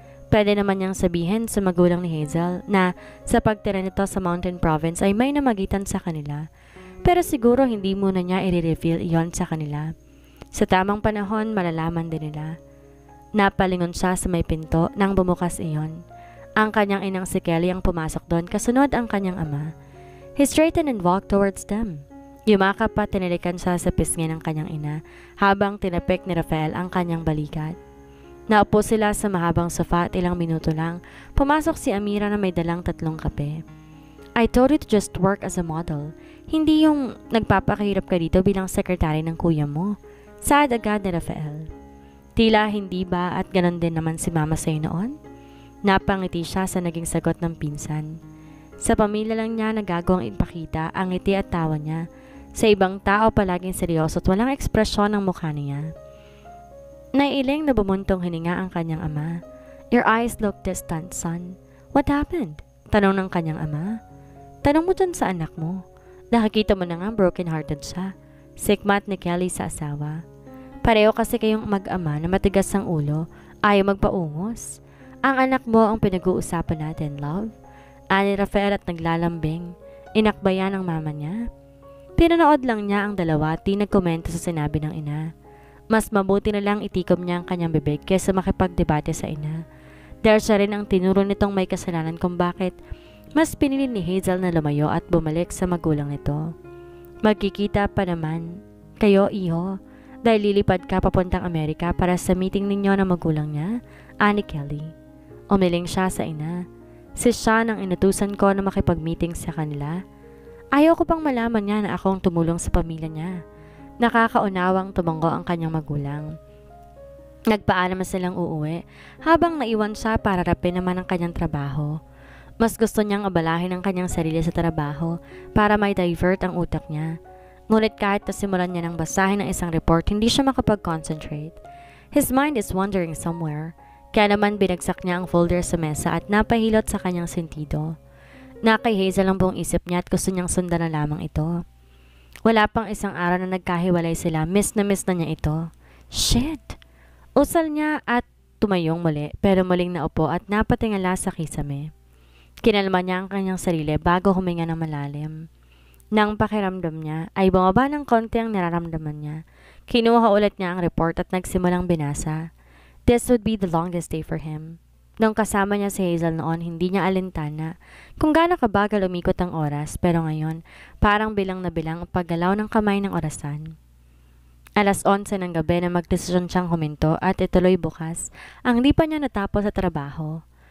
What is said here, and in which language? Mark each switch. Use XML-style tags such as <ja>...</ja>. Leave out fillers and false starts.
<tl>Pwede naman niyang sabihin sa magulang ni Hazel na sa pagtira nito sa mountain province ay may namagitan sa kanila. Pero siguro hindi muna niya i-reveal iyon sa kanila. Sa tamang panahon, malalaman din nila. Napalingon siya sa may pinto nang bumukas iyon. Ang kanyang inang si Kelly ang pumasok doon kasunod ang kanyang ama.</tl> <en>He straightened and walked towards them.</en> <tl>Yumakap pa tinilikan siya sa pisngi ng kanyang ina habang tinapik ni Rafael ang kanyang balikat. Naupo sila sa mahabang sofa at ilang minuto lang, pumasok si Amira na may dalang 3 kape.</tl> <en>I told you to just work as a model.</en> <tl>Hindi yung nagpapakahirap ka dito bilang sekretary ng kuya mo. Sad agad ni Rafael. Tila hindi ba at ganon din naman si mama sa'yo noon? Napangiti siya sa naging sagot ng pinsan. Sa pamilya lang niya nagagawang ipakita ang ngiti at tawa niya. Sa ibang tao palaging seryoso at walang ekspresyon ng mukha niya. Naiiling na bumuntong hininga ang kanyang ama.</tl> <en>Your eyes look distant, son. What happened?</en> <tl>Tanong ng kanyang ama. Tanong mo dyan sa anak mo. Nakikita mo na nga broken-hearted siya. Sikmat ni Kelly sa asawa. Pareho kasi kayong mag-ama na matigas ang ulo, ayaw magpaungos. Ang anak mo ang pinag-uusapan natin, love. Ani Rafael at naglalambing. Inakbayan ng mama niya. Pinanood lang niya ang dalawa at di nagkomento sa sinabi ng ina. Mas mabuti na lang itikom niya ang kanyang bibig kaysa makipagdebate sa ina. Dahil siya rin ang tinuro nitong may kasalanan kung bakit mas pinili ni Hazel na lumayo at bumalik sa magulang nito. Magkikita pa naman kayo, iho, dahil lilipad ka papuntang Amerika para sa meeting ninyo ng magulang niya, ani Kelly. Umiling siya sa ina. Si Sean ang inutusan ko na makipag-meeting sa kanila. Ayaw ko pang malaman niya na akong tumulong sa pamilya niya. Nakakaunawang tumango ang kanyang magulang. Nagpaalam silang uuwi habang naiwan siya para rapin naman ang kanyang trabaho. Mas gusto niyang abalahin ang kanyang sarili sa trabaho para may divert ang utak niya. Ngunit kahit nasimulan niya ng basahin ng isang report, hindi siya makapag-concentrate.</tl> <en>His mind is wandering somewhere.</en> <tl>Kaya naman binagsak niya ang folder sa mesa at napahilot sa kanyang sentido. Kay Hazel ang buong isip niya at gusto niyang sundan na lamang ito. Wala pang isang araw na nagkahiwalay sila, miss na niya ito. Shit! Usal niya at tumayong muli pero muling naupo at napatingala sa kisame. Kinalma niya ang kanyang sarili bago huminga ng malalim. Nang pakiramdam niya ay bumaba ng konti ang nararamdaman niya. Kinuha ulit niya ang report at nagsimulang binasa.</tl> <en>This would be the longest day for him.</en> <tl>Nung kasama niya si Hazel noon, hindi niya alintana kung gaano kabagal umikot ang oras, pero ngayon, parang bilang na bilang ang paggalaw ng kamay ng orasan. Alas 11 ng gabi na magdesisyon siyang huminto at ituloy bukas ang di pa niya natapos sa trabaho.</tl>